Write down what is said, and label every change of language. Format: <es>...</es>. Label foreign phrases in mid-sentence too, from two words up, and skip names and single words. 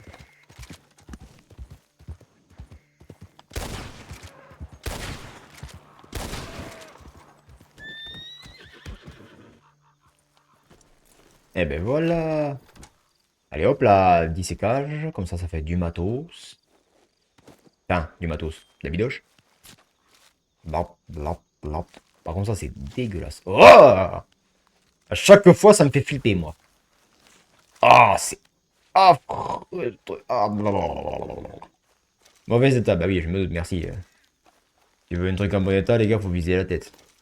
<fr>Eh ben voilà. Allez hop là, 10 sécages, comme ça fait du matos. Enfin, du matos, de la bidoche. Blap, blap, blap. Par contre ça c'est dégueulasse. Oh! À chaque fois ça me fait flipper moi. Ah, c'est affreux. Ah, blablabla. Mauvais état, bah oui, je me doute, merci. Si tu veux un truc en bon état, les gars, faut viser la tête.</fr>